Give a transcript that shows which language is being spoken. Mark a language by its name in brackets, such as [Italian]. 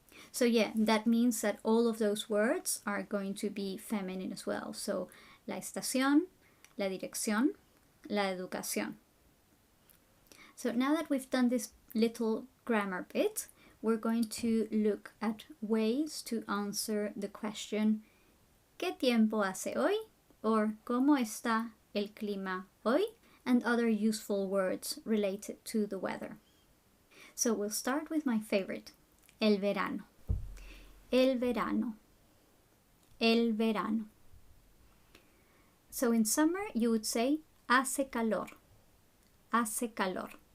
[English] So that means that all of those words are going to be feminine as well. So [Spanish] la estación, la dirección, la educación. [English] So now that we've done this little grammar bit, we're going to look at ways to answer the question [Spanish] ¿Qué tiempo hace hoy? [English] Or [Spanish] ¿Cómo está el clima hoy? [English] And other useful words related to the weather. So we'll start with my favorite, [Spanish] el verano. El verano. El verano. [English] So in summer you would say [Spanish] hace calor. Hace calor.